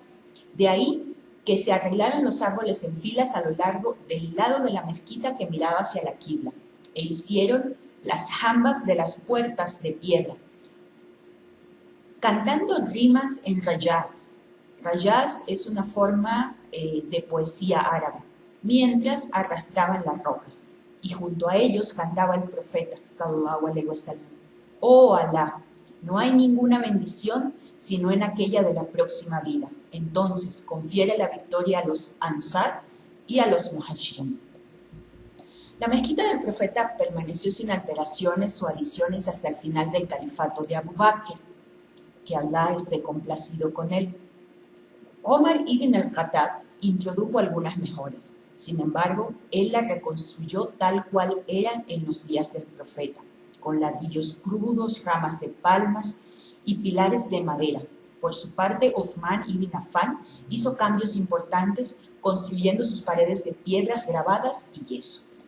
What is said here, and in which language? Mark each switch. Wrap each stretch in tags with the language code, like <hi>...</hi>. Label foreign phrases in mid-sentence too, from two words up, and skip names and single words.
<es>De ahí que se arreglaran los árboles en filas a lo largo del lado de la mezquita que miraba hacia la quibla, e hicieron las jambas de las puertas de piedra, cantando rimas en rayaz. Rayaz es una forma de poesía árabe, mientras arrastraban las rocas, y junto a ellos cantaba el profeta,</es> <ar>صلى الله عليه وسلم:</ar> <es>oh Alá, no hay ninguna bendición sino en aquella de la próxima vida. Entonces confiere la victoria a los Ansar y a los Muhajirin. La mezquita del profeta permaneció sin alteraciones o adiciones hasta el final del califato de Abu Bakr, que Alá esté complacido con él. Omar ibn al-Khattab introdujo algunas mejoras. Sin embargo, él la reconstruyó tal cual era en los días del profeta, con ladrillos crudos, ramas de palmas y pilares de madera. Por su parte, Uthman ibn Affan hizo cambios importantes, construyendo sus paredes de piedras grabadas y yeso.</es>